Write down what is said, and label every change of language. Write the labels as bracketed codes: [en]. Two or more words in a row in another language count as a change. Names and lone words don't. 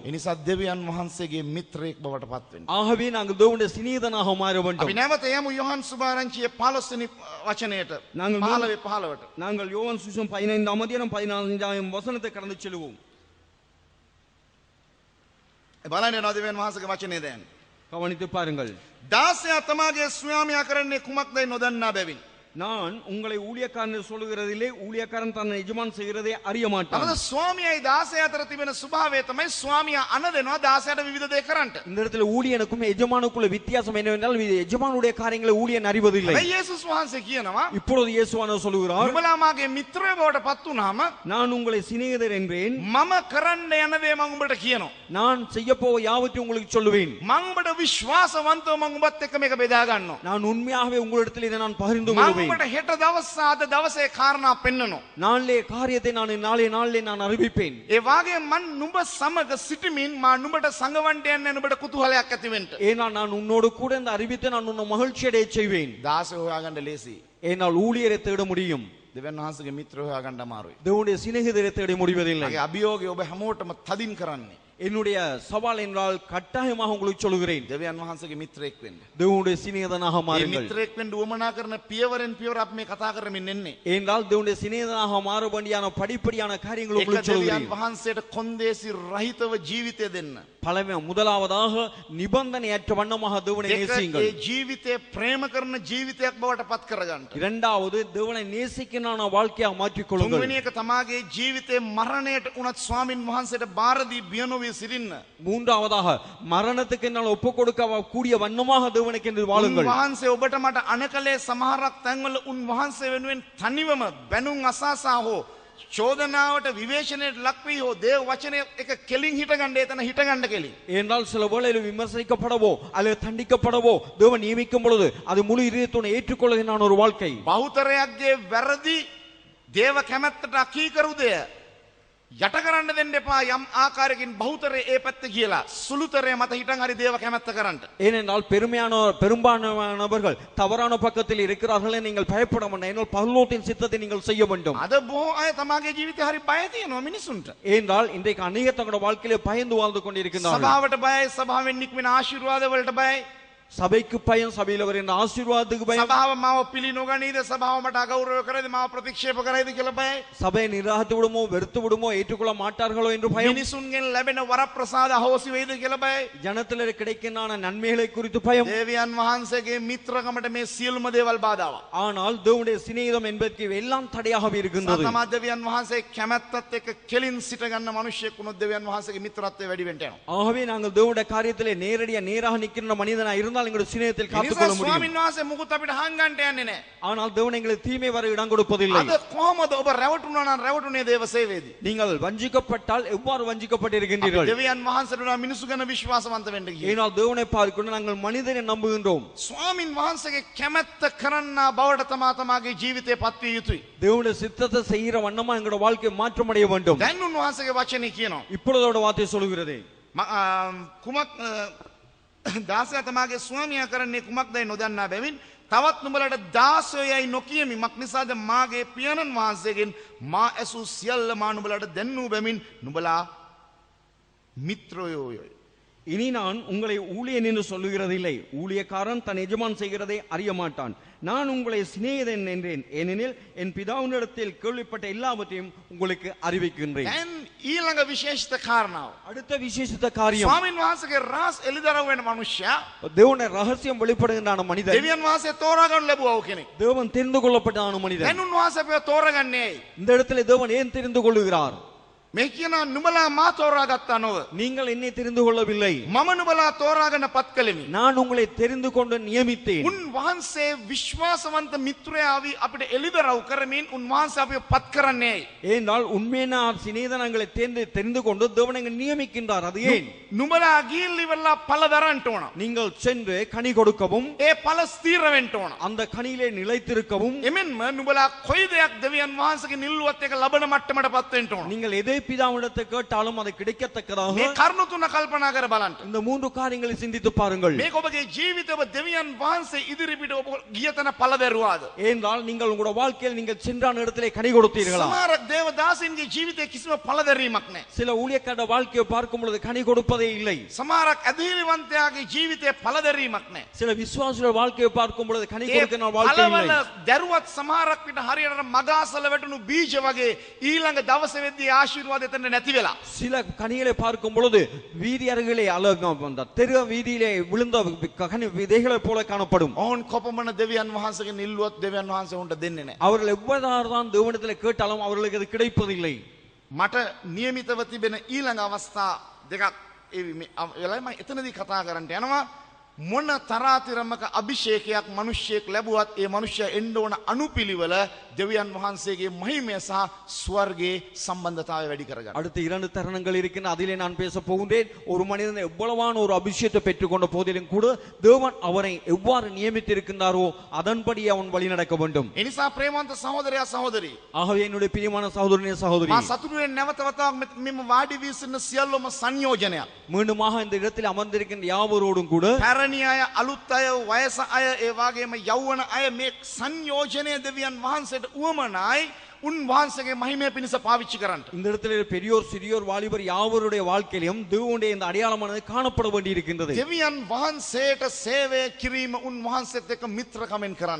[si] ඒ නිසා දෙවියන් වහන්සේගේ මිත්‍රයෙක් බවට පත් වෙන්න. [ta] ஆகவே நாங்கள் தேவனுடைய சிநேகிதனாக மாற [si] අපි [ta] வேண்டும். [si] නැවත යමු යොහන් සුභාරංචියේ 15 වෙනි වචනයට. [ta] நாங்கள் 15 நாங்கள் யோவான் சுவிசேஷம் 15ஆம் அதிகாரம் 14ஆம் வசனத்தை கடந்து செல்வோம். [si] බලන්න යනවා දෙවියන් වහන්සේගේ වචනේ දැන්. [ta] கவனித்து பாருங்கள். [si] දාසයා තමාගේ ස්වාමියා කරන්නේ කුමක්දයි නොදන්නා බැවින්. [ta] நான் உங்களை ஊழியக்காரன் சொல்லுகிறதிலே ஊழியக்காரன் தன்னை எஜமான் செய்கிறதை அறிய மாட்டான். [si] අද ස්වාමියායි දාසයා අතර තිබෙන ස්වභාවය තමයි ස්වාමියා අන දෙනවා දාසයාට විවිධ දේ කරන්නට. [ta] இந்த இடத்துல ஊழியனுக்கும் எஜமானுக்குள்ள வித்தியாசம் என்னவென்றால் எஜமானுடைய காரியங்களை ஊழியன் அறிவதில்லை. [si] හැබැයි යේසුස් වහන්සේ කියනවා [ta] இப்பொழுது இயேசுவானவர் சொல்லுகிறார், [si] නුඹලා මාගේ මිත්‍රයෝ බවට පත් වුනහම [ta] நான் உங்களை சிநேகிதர் என்றேன். [si] මම කරන්න යන දේ මම උඹට කියනවා. [ta] நான் செய்ய போව யாவற்றையும் உங்களுக்கு சொல்லுவேன். [si] මම උඹට විශ්වාසවන්තව මම උඹත් එක්ක මේක බෙදා ගන්නවා. [ta] நான் உண்மையாகவே உங்களிடத்தில் இதை நான் பகிர்ந்து [si] මම [ta] கொள்வேன். [si] උඹට හෙට දවස් අද දවසේ කාරණා පෙන්නනවා. [ta] நாளே காரியத்தை நான் நாளே நான் அறிவிப்பேன். [si] ඒ වාගේ මම නුඹ සමග සිටමින් මා නුඹට සංගවන්ට යන්නේ නුඹට කුතුහලයක් ඇති වෙන්න. [ta] ஏனால் நான் உன்னோடு கூட இந்த அறிவித்து நான் உன்னை மகிழ்ச்சி அடைய செய்வேன். [si] දාස හොයාගන්න ලේසි. [ta] ஏனால் ஊழியரை தேட முடியும். [si] දෙවියන් වහන්සේගේ මිත්‍ර හොයාගන්න අමාරුයි. [ta] தேவனுடைய சிநேகிதரை தேட முடிவதில்லை. [si] මගේ අභියෝගය ඔබ හැමෝටම තදින් කරන්නේ. [ta] என்னுடைய சவால் என்றால் கட்டாயமாக உங்களுக்கு சொல்கிறேன், [si] දෙවියන් වහන්සේගේ මිත්‍රයෙක් වෙන්න. [ta] தேவனுடைய சிநேகிதனாக [si] මේ [ta] மாறுங்கள். [si] මිත්‍රයෙක් වෙන්න උවමනා කරන පියවරෙන් පියවර අපි මේ කතා කරමින් එන්නේ. [ta] என்றால் தேவனுடைய சிநேகிதனாக மாற வேண்டியான படிப்படியான காரியங்கள் [si] එක [ta] உங்களுக்கு [si] දෙවියන් [ta] சொல்கிறேன். [si] වහන්සේට කොන්දේසි රහිතව ජීවිතය දෙන්න. [ta] முதலாவதாக நிபந்தனையற்ற வண்ணமாக தேவனை [si] ඒක [ta] நேசியுங்கள். [si] ඒ ජීවිතය ප්‍රේම කරන ජීවිතයක් බවට පත් කරගන්න. [ta] இரண்டாவது தேவனை நேசிக்கின்ற வாழ்க்கையாக மாற்றிக் கொள்ளுங்கள். [si] තුන්වෙනි එක තමාගේ ජීවිතේ මරණයට උනත් ස්වාමින් වහන්සේට බාර දී බිය නොවි වී සිටින්න. [ta] மூன்றாவதாக மரணத்துக்கு என்னால் ஒப்பு கொடுக்க கூடிய வண்ணமாக தேவனுக்கு என்று வாழுங்கள். [si] උන්වහන්සේ ඔබට මට අනකලේ සමහරක් තැන්වල උන්වහන්සේ වෙනුවෙන් තනිවම බැනුම් අසාසා හෝ චෝදනාවට විවේචනයට ලක් වී හෝ දේව වචනය එක කෙලින් හිටගන්න එතන හිටගන්න කෙලින්. [ta] ஏனென்றால் சில வேளையில் விமர்சிக்கப்படவோ அல்லது தண்டிக்கப்படவோ தேவன் நியமிக்கும் பொழுது அது முழு இதயத்துடன் ஏற்றுக்கொள்ளுகின்ற ஒரு வாழ்க்கை. [si] බහුතරයක්ගේ වැරදි දේව කැමැත්තට අකීකරු දෙය යට කරන්න දෙන්න එපා යම් ආකාරයකින් බහුතරය ඒ පැත්ත කියලා සුළුතරය මත හිටන් හරි දේව කැමැත්ත කරන්න. [ta] ஏனென்றால் பெரும்பாலானவர்கள் தவறான பக்கத்தில் இருக்கிறார்களே நீங்கள் பயப்பட வேண்டாம். ஏனென்றால் பரலோகத்தின் சித்தத்தை நீங்கள் செய்ய வேண்டும். [si] අද බොහෝ අය තමාගේ ජීවිතේ හරි බය තියෙනවා මිනිසුන්ට. [ta] ஏனென்றால் இன்றைக்கு அநேகர் தங்களுடைய வாழ்க்கையிலே பயந்து வாழ்ந்து கொண்டிருக்கிறார்கள். [si] සභාවට බයයි, සභාවෙන් නික්මෙන ආශිර්වාද වලට බයයි. [ta] சபைக்கு பயம், சபையில் வருகின்ற ஆசீர்வாதத்துக்கு பயம். [si] සභාව මාව පිළි නොගනීද, සභාව මට අගෞරව කරයිද, මාව ප්‍රතික්ෂේප කරයිද කියලා බයයි. [ta] சபையை நிராகரித்து விடுமோ வெறுத்து விடுமோ ஏற்றுக்கொள்ள மாட்டார்களோ என்று பயம். [si] මිනිසුන්ගෙන් ලැබෙන වරප්‍රසාද අහෝසි වෙයිද කියලා බයයි. [ta] ஜனத்திலே கிடைக்கின்ற நன்மைகளை குறித்து பயம். [si] දේවයන් වහන්සේගේ මිත්‍රකමට මේ සියලුම දේවල් බාධාවක්. [ta] ஆனால் தேவனுடைய சிநேகிதம் என்பதற்கு எல்லாம் தடையாக இருக்கின்றது. [si] සතමා දෙවියන් වහන්සේ කැමැත්තත් එක්ක කෙලින් සිට ගන්න මිනිහෙක් වුණොත් දෙවියන් වහන්සේගේ මිත්‍රත්වය වැඩි වෙන්න යනවා. [ta] ஆகவே நாங்கள் தேவனுடைய காரியத்திலே நேராக நிற்கின்ற மனிதனா இருந்தால் எங்களுடைய சிநேகத்தில் காத்துக்கொள்ள முடியும். [si] ස්වාමීන් වහන්සේ මුකුත් අපිට හංගන්නට යන්නේ නැහැ. [ta] ஆனால் தேவன் எங்களுக்கு தீமை வர இடம் கொடுப்பதில்லை. [si] අද කොහොමද ඔබ රැවටුණා නම් රැවටුනේ දේව සේවයේදී? [ta] நீங்கள் வஞ்சிக்கப்பட்டால் எவ்வாறு வஞ்சிக்கப்பட்டிருக்கின்றீர்கள்? [si] දෙවියන් වහන්සේට උනා මිනිසු ගැන විශ්වාසවන්ත වෙන්න කියේ. [ta] ஏனால் தேவனை பார்க்கணும் நாங்கள் மனிதனை நம்புகின்றோம். [si] ස්වාමීන් වහන්සේගේ කැමැත්ත කරන්නා බවට තමාගේ ජීවිතේ පත්විය යුතුයි. [ta] தேவனுடைய சித்தத்தை செய்கிற வண்ணமா எங்களுடைய வாழ்க்கை மாற்றம் அடைய வேண்டும். [si] දැන් උන්වහන්සේගේ වචනේ කියනවා. [ta] இப்பொழுதோட வார்த்தை சொல்கிறது. [si] කුමක් දාසයා තමාගේ ස්වාමියා කරන්නේ කුමක්දයි නොදන්නා බැවින් තවත් නුඹලට දාසයයි නොකියමි. මක් නිසාද මාගේ පියාණන් වහන්සේගෙන් මා ඇසූ සියල්ල මා නුඹලට දැන්නූ බැවින් නුඹලා මිත්‍රයෝයි. [ta] இனி நான் உங்களை ஊழியன் என்று சொல்லுகிறதில்லை. ஊழியக்காரன் தன் எஜமான் செய்கிறதை அறிய மாட்டான். நான் உங்களை சிநேகிதன் என்றேன். ஏனெனில் என் பிதாவினிடத்தில் கேள்விப்பட்ட எல்லாவற்றையும் உங்களுக்கு அறிவிக்கின்றேன். [si] දැන් ඊළඟ විශේෂිත කාරණාව. [ta] அடுத்த விசேஷித்த காரியம், [si] ස්වාමීන් වහන්සේගේ රහස් එළිදරව් වෙන මිනිසයා [ta] தேவனுடைய ரகசியம் வெளிப்படுகின்ற மனிதன், [si] දෙවියන් වහන්සේ තෝරා ගන්න ලැබුවා කෙනෙක්. [ta] தேவன் தெரிந்து கொள்ளப்பட்ட மனிதன். [si] දැන් උන්වහන්සේ අපිව තෝරගන්නේ ඇයි? [ta] இந்த இடத்துல தேவன் ஏன் தெரிந்து கொள்ளுகிறார்? [si] මේ කියනවා නුඹලා මා තෝරාගත්තා නොව. [ta] நீங்கள் என்னை தெரிந்து கொள்ளவில்லை, [si] මම නුඹලා තෝරාගෙන පත් කළෙමි. [ta] நான் உங்களை தெரிந்து கொண்டு நியமித்தேன். [si] උන්වහන්සේ විශ්වාසවන්ත මිත්‍රයාවි අපිට එළිදරව් කරමින් උන්වහන්සේ අපිව පත් කරන්නේ ඇයි? [ta] ஏனால் உண்மையான சிநேகிதனங்களை தெரிந்து கொண்டு தேவன் எங்களை நியமிக்கின்றார். அது ஏன்? [si] නුඹලා ගිහින් ඉවරලා පළ දරන්න ඕන. [ta] நீங்கள் சென்று கனி கொடுக்கவும் [si] ඒ පළ ස්ථීර වෙන්න ඕන. [ta] அந்த கனியிலே நிலைத்திருக்கவும், [si] එමෙන්ම නුඹලා කොයි දෙයක් දෙවියන් වහන්සේගේ නිල්ලුවත් එක ලබන මට්ටමට පත් වෙන්න ඕන. [ta] நீங்கள் எதை பிதாவிடத்தை கேட்டாலும் அது கிடைக்கத்தக்கதாக [si] මේ කරුණු තුන කල්පනා කර බලන්න. [ta] இந்த மூன்று காரியங்களை சிந்தித்து பாருங்கள். [si] මේක ඔබගේ ජීවිතේ ඔබ දෙවියන් වහන්සේ ඉදිරිපිට ඔබ ගිය තැන පළ දැරුවාද? [ta] ஏனென்றால் நீங்கள் உங்களுடைய வாழ்க்கையில் நீங்கள் சென்றான இடத்திலே கனி கொடுத்தீர்களா? [si] සමහර දේවදාසින්ගේ ජීවිතේ කිසිම පළ දැරීමක් නැහැ. [ta] சில ஊழியக்கார வாழ்க்கையை பார்க்கும் பொழுது கனி கொடுப்பதே இல்லை. [si] සමහරක් ඇදහිලිවන්තයාගේ ජීවිතේ පළ දැරීමක් නැහැ. [ta] சில விசுவாசிகள் வாழ்க்கையை பார்க்கும் பொழுது கனி [si] ඒ [ta] கொடுக்கிற வாழ்க்கை [si] පළවල [ta] இல்லை. [si] දැරුවත් සමහරක් විට හරියට මගාසල වැටුණු බීජ වගේ ඊළඟ දවසේ වෙද්දී ආශිර්වාද එතන නැති වෙලා. [ta] சில கனிகளை பார்க்கும் பொழுது வீதி அருகிலே அந்த தெரு வீதியிலே விழுந்த கனி விதைகளை போல காணப்படும். [si] ඔවුන් කොපමණ දෙවියන් වහන්සේගේ නිල්ලුවත් දෙවියන් වහන්සේ උන්ට දෙන්නේ නැහැ. [ta] அவர்கள் எவ்வளவுதான் தேவனிடத்தில் கேட்டாலும் அவர்களுக்கு அது கிடைப்பதில்லை. [si] මට නියමිතව තිබෙන ඊළඟ අවස්ථා දෙකක් වෙලයි මම එතනදී කතා කරන්න යනවා. මොන තරාතිරමක අභිෂේකයක් මිනිස්සෙක් ලැබුවත් ඒ මිනිස්සයා එන්න ඕන අනුපිළිවෙල දෙවියන් වහන්සේගේ මහිමය සහ ස්වර්ගයේ සම්බන්ධතාවය වැඩි කරගන්න. [ta] அடுத்து இரண்டு தருணங்கள் இருக்கின்றன. அதிலே நான் பேச போகின்றேன். ஒரு மனிதன் எவ்வளவான ஒரு அபிஷேகத்தை பெற்றுக்கொண்ட போதிலும் கூட தேவன் அவனை எவ்வாறு நியமித்திருக்கின்றாரோ அதன்படி அவன் வழி நடக்க வேண்டும். [si] ඒ නිසා ප්‍රේමවන්ත සහෝදරයා සහෝදරි, [ta] ஆகவே என்னுடைய பிரியமான சகோதரனே சகோதரி, [si] මා සතුටු වෙන නැවත වතාවක් මෙම වාඩි වී සිටින සියල්ලම සංයෝජනයක්. [ta] மீண்டுமாக இந்த இடத்தில் அமர்ந்திருக்கின்ற யாவரோடும் கூட [si] පැරණි අය, අලුත් අය, වයස අය, ඒ වගේම යෞවන අය මේ සංයෝජනය දෙවියන් වහන්සේට උවමනායි උන්වහන්සේගේ මහිමය පිණිස පාවිච්චි කරන්න. [ta] இந்த இடத்துல பெரியோர் சிறியோர் வாலிபர் யாவருடைய வாழ்க்கையிலும் தேவனுடைய இந்த அடையாளமானது காணப்பட வேண்டி இருக்கின்றது. [si] දෙවියන් වහන්සේට සේවය කිරීම උන්වහන්සේත් එක්ක මිත්‍රකමෙන් කරන්න.